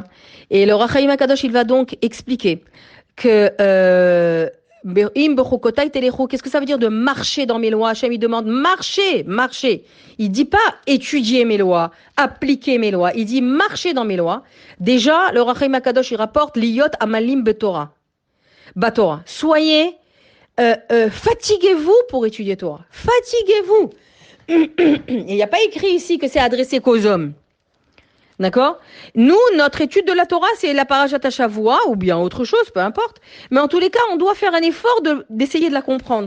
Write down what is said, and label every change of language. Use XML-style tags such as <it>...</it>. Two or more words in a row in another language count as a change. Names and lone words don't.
<fr>Et le Ohr HaChaim HaKadosh, il va donc expliquer que qu'est-ce que ça veut dire de marcher dans mes lois? Hachem, il demande marcher, marcher. Il dit pas étudier mes lois, appliquer mes lois. Il dit marcher dans mes lois. Déjà, le Ohr HaChaim HaKadosh, il rapporte</fr> <he>להיות עמלים בתורה.</he> <fr>Batorah. Soyez, fatiguez-vous pour étudier Torah. Fatiguez-vous. Il n'y a pas écrit ici que c'est adressé qu'aux hommes. D'accord? Nous, notre étude de la Torah, c'est la</fr> <he>פרשת השבוע</he> <fr>ou bien autre chose, peu importe. Mais en tous les cas, on doit faire un effort d'essayer de la comprendre.</fr>